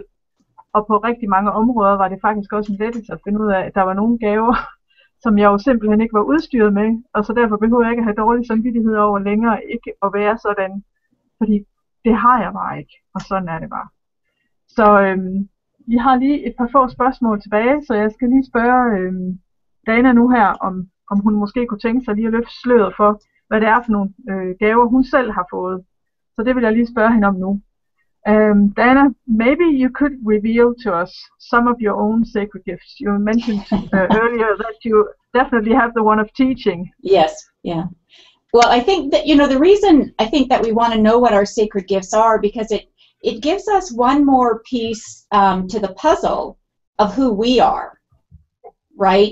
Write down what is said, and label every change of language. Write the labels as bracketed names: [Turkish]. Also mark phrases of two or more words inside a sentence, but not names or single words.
[Danish] Og på rigtig mange områder var det faktisk også en lettelse at finde ud af, at der var nogle gaver, som jeg jo simpelthen ikke var udstyret med, og så derfor behøver jeg ikke at have dårlig samvittighed over længere ikke at være sådan, fordi det har jeg bare ikke, og sådan er det bare. Så I har lige et par få spørgsmål tilbage, så jeg skal lige spørge Dana nu her, om hun måske kunne tænke sig lige at løfte sløret for, hvad det er for nogle gaver, hun selv har fået. Så det vil jeg lige spørge hende om nu. [English] Dana, maybe you could reveal to us some of your own sacred gifts. You mentioned earlier that you definitely have the one of teaching. Yes, yeah. Well, I think that, the reason I think that we want to know what our sacred gifts are, because it gives us one more piece to the puzzle of who we are, right?